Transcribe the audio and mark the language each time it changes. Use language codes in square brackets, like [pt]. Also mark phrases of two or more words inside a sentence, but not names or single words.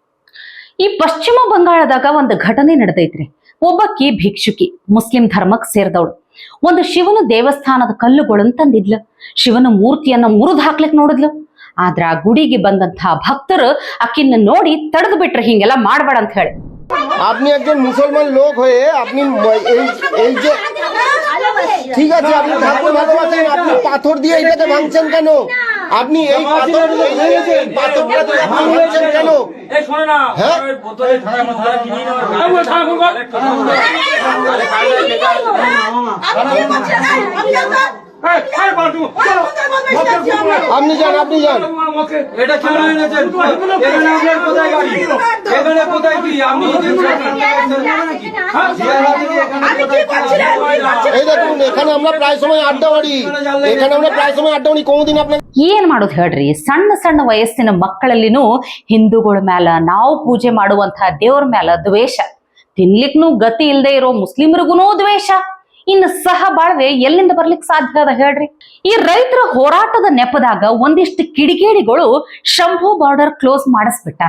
[kn] ಈ ಪಶ್ಚಿಮ ಬಂಗಾಳದಾಗ ಒಂದು ಘಟನೆ ನಡೆದೈತ್ರಿ. ಒಬ್ಬಕ್ಕಿ ಭಿಕ್ಷುಕಿ, ಮುಸ್ಲಿಂ ಧರ್ಮಕ್ಕೆ ಸೇರಿದವಳು, ಒಂದು ಶಿವನ ದೇವಸ್ಥಾನದ ಕಲ್ಲುಗಳನ್ನು ತಂದಿದ್ಲು. ಶಿವನ ಮೂರ್ತಿಯನ್ನ ಮುರಿದು ಹಾಕ್ಲಿಕ್ ನೋಡಿದ್ಲು. ಆದ್ರ ಆ ಗುಡಿಗೆ ಬಂದಂತಹ ಭಕ್ತರು ಆಕಿನ್ನ ನೋಡಿ ತಡೆದು ಬಿಟ್ರೆ, ಹಿಂಗೆಲ್ಲ ಮಾಡ್ಬೇಡ ಅಂತ ಹೇಳಿ. [bn] আপনি একজন মুসলমান লোক হয়ে আপনি এই যে ঠিক আছে, আপনি ঠাকুর ভালোবাসেন, আপনি পাথর দিয়ে এটাকে ভাঙছেন কেন? আপনি এই পাথরটা দিয়ে আপনি ভাঙছেন কেন? হ্যাঁ, আপনি যান, আপনি যান। এটা কেন এনেছেন? এখানে আপনার কোথায় গাড়ি? এখানে কোথায় কি? আপনি এই দেখুন, এখানে আমরা প্রায় সময় আড্ডা মারি, কোনদিন আপনার [kn] ಏನ್ ಮಾಡೋದು ಹೇಳ್ರಿ? ಸಣ್ಣ ಸಣ್ಣ ವಯಸ್ಸಿನ ಮಕ್ಕಳಲ್ಲಿನೂ ಹಿಂದೂಗಳ ಮ್ಯಾಲ, ನಾವು ಪೂಜೆ ಮಾಡುವಂತಹ ದೇವ್ರ ಮ್ಯಾಲ ದ್ವೇಷ, ತಿನ್ಲಿಕ್ನು ಗತಿ ಇಲ್ಲದೆ ಇರೋ ಮುಸ್ಲಿಮರಿಗೂ ದ್ವೇಷ. ಇನ್ನು ಸಹ ಬಾಳ್ವೆ ಎಲ್ಲಿಂದ ಬರ್ಲಿಕ್ಕೆ ಸಾಧ್ಯ ಅದ ಹೇಳ್ರಿ? ಈ ರೈತರ ಹೋರಾಟದ ನೆಪದಾಗ ಒಂದಿಷ್ಟು ಕಿಡಿಗೇಡಿಗಳು ಶಂಭು [en] border close [kn] ಮಾಡಿಸ್ಬಿಟ್ಟಾರ.